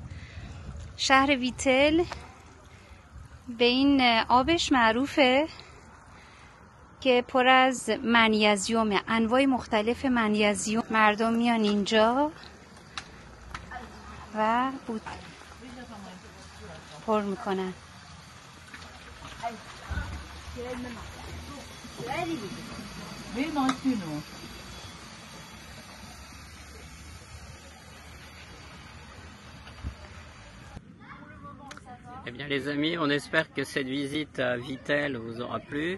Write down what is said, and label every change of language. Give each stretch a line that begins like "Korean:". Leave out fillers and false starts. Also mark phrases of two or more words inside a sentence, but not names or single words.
Persian: شهر ویتل به این آبش معروفه که پر از منیزیومه، انواع مختلف منیزیوم. مردم میان اینجا و پر میکنن.
French: Eh bien les amis, on espère que cette visite à Vittel vous aura plu.